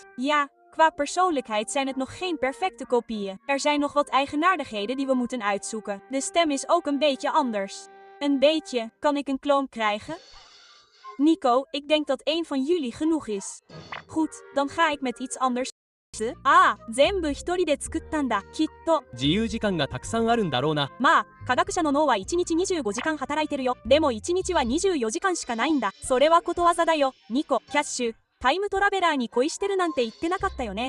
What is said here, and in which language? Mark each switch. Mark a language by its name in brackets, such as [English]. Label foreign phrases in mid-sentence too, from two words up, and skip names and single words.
[Dutch] Ja, qua persoonlijkheid zijn het nog geen perfecte kopieën. Er zijn nog wat eigenaardigheden die we moeten uitzoeken. De stem is ook een beetje anders. Een beetje, kan ik een kloon krijgen? Nico, ik denk dat één van jullie genoeg is. Goed, dan ga ik met iets anders. [Japanese] Ah, 全部一人で作ったんだ、きっと。自由時間がたくさんあるんだろうな。まあ、科学者の脳は1日25時間働いてるよ。でも1日は24時間しかないんだ。それはことわざだよ。ニコ、キャッシュ、タイムトラベラーに恋してるなんて言ってなかったよね。